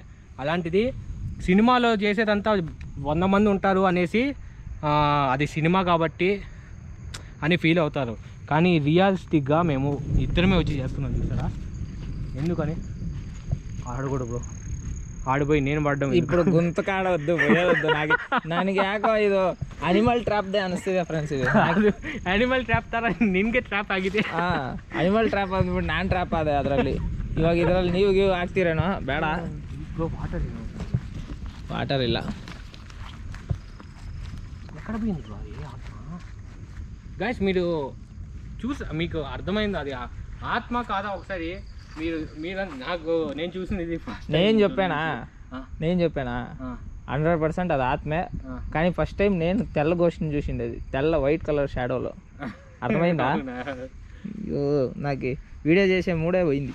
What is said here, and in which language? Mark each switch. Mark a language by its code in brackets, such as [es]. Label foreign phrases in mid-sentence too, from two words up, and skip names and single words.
[te] అలాంటిది సినిమాలో చేసేదంతా 100 మంది ఉంటారు అనేసి అది సినిమా కాబట్టి అని ఫీల్ అవుతారు, కానీ రియలిస్టిక్గా మేము ఇద్దరమే వచ్చి చేస్తున్నాం చూసారా. ఎందుకని అడగడు బ్రో, ఆడిపోయి నేను పడ్డం ఇప్పుడు గుంత కాడ వద్దు పోయేవద్దు [kn] ನನಗೆ ಯಾಕೋ ಇದು ಅನಿಮಲ್ ಟ್ರಾಪ್ ದೇ ಅನಿಸ್ತಿದೆ ಫ್ರೆಂಡ್ಸ್ ಇದು ಅನಿಮಲ್ ಟ್ರ್ಯಾಪ್ ತರ ನಿನ್ಗೆ ಟ್ರ್ಯಾಪ್ ಆಗಿದೆ ಅನಿಮಲ್ ಟ್ರಾಪ್ ಅಂದ್ಬಿಟ್ಟು ನಾನು ಟ್ರಾಪ್ ಆದೆ ಅದರಲ್ಲಿ ಇವಾಗ ಇದರಲ್ಲಿ ನೀವು ಹಾಕ್ತೀರೇನೋ ಬೇಡ వాటర్ ಇಲ್ಲ [te] ఎక్కడ పోయింది బ్రో గైస్ మీరు మీకు అర్థమైంది అది ఆత్మ కాదా ఒకసారి మీరు నాకు నేను చూసింది ఇది నేను చెప్పానా 100% అది ఆత్మే కానీ [en] first time [te] నేను తెల్ల గోష్ఠిని చూసింది అది తెల్ల [en] white colour shadowలో [te] అర్థమైందా అయ్యో నాకు వీడియో చేసే మూడే పోయింది